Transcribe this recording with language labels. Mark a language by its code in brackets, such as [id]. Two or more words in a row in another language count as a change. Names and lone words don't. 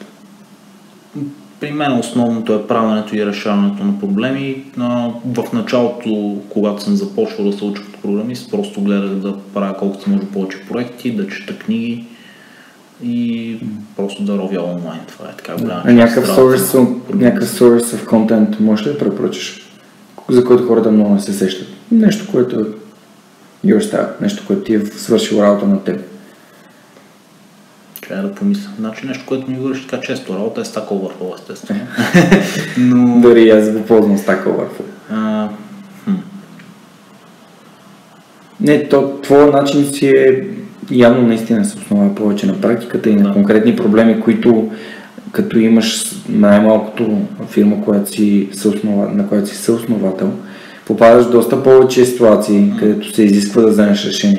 [bg] При мен основното е правенето и решаването на проблеми. В началото, когато съм започвал да се уча като програмист, просто гледах да правя колкото може повече проекти, да чета книги и просто да ровя онлайн. Това е така голяма. Някакъв [en] source of content [bg] можеш ли да препоръчаш, за който хората много не се сещат? Нещо, което е [en] your style, [bg] нещо, което ти е свършил работа на теб. Трябва да помисля. Значи нещо, което ми върши така често работа е Stack Overflow, естествено. Но... Дори аз го ползвам Stack Overflow. Не, твоя начин си е явно наистина се основа повече на практиката и на конкретни проблеми, които като имаш най-малкото фирма, която на която си съосновател, попадаш в доста повече ситуации, където се изисква да вземеш решение.